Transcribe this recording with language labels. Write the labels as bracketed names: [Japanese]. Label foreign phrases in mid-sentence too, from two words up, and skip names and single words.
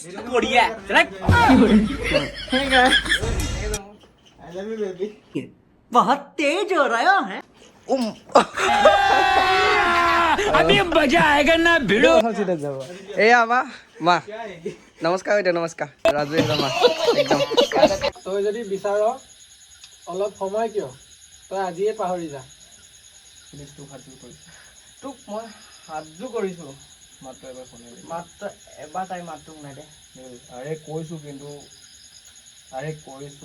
[Hindi] बढ़िया बहुत तेज हो रहा है अभी मजा आएगा ना भिड़ो [Assamese] এয়া মা নমস্কাৰ বাইদেউ নমস্কাৰ ৰাজু মা একদম তই যদি বিচাৰ অলপ সময় কিয় তই আজিয়ে পাহৰি যা তোক মই হাতযোৰ কৰিছো মাত্ৰ এবাৰ শুনে মাত্ৰ এবাৰ তাই মাতটোক নাই দে আৰে কৈছো কিন্তু আৰে কৈছো